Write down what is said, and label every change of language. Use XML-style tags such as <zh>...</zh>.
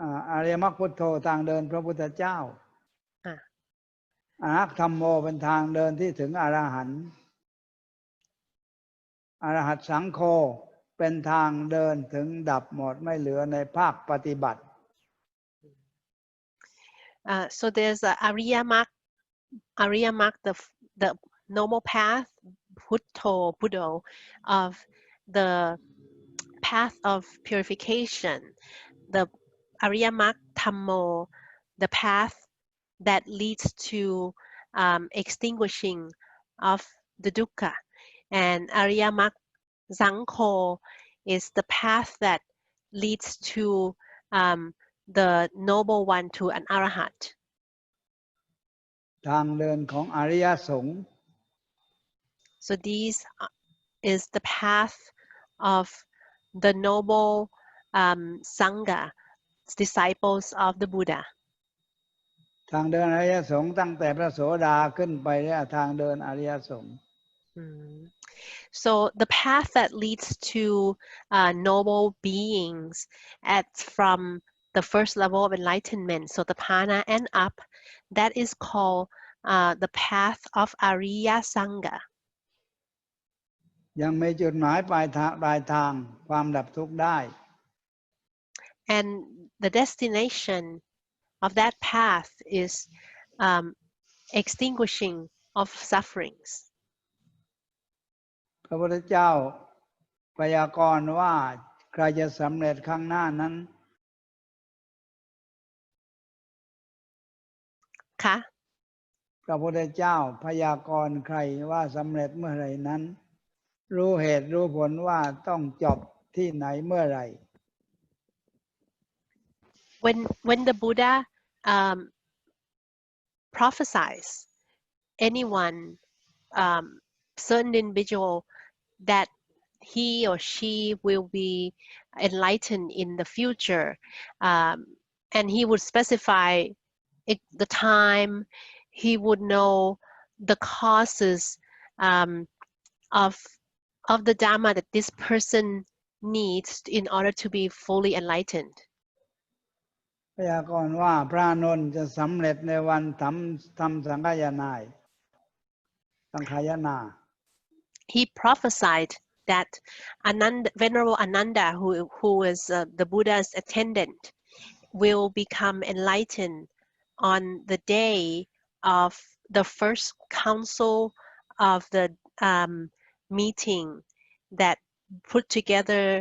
<th>อริยมรรคพุทโธทางเดินพระพุทธเจ้าอรหัตธัมโมเป็นทางเดินที่ถึงอรหันต์อรหัตสังโฆเป็นทางเดินถึงดับหมดไม่เหลือในภาคปฏิบัติ</th> <en>So there's a Ariya Mark, the normal path, Buddho of the path of purification, the Ariya Mark Dhammo, the path that leads to extinguishing of the dukkha, and Ariya Mark Sangho is the path that leads to the noble one to an arahat.</en> <th>ทางเดินของอริยสงฆ์</th> <en>So these is the path of the noble sangha, disciples of the Buddha.</en> <th>ทางเดินอริยสงฆ์ตั้งแต่พระโสดาขึ้นไปเนี่ยทางเดินอริยสงฆ์</th> <en>So the path that leads to noble beings from the first level of enlightenment, so the Pana and up, that is called the path of Ariya Sangha.</en> <th>ยังมีจุดหมายปลายทางความดับทุกข์ได้</th> <en>And the destination of that path is extinguishing of sufferings.</en> <th>พระพุทธเจ้าพยากรณ์ว่าใครจะสำเร็จข้างหน้านั้น ค่ะ พระพุทธเจ้าพยากรณ์ใครว่าสำเร็จเมื่อไหร่นั้นรู้เหตุรู้ผลว่าต้องจบที่ไหนเมื่อไหร่</th> <en>When the Buddha prophesies anyone, certain individual, that he or she will be enlightened in the future, and he would specify the time. He would know the causes of the Dharma that this person needs in order to be fully enlightened.</en> <th>พยากรณ์ว่าพระอานนท์จะสำเร็จในวันทำสังฆายนา</th> <en>He prophesied that Venerable Ananda, who is the Buddha's attendant, will become enlightened on the day of the first council of the meeting that put together</en>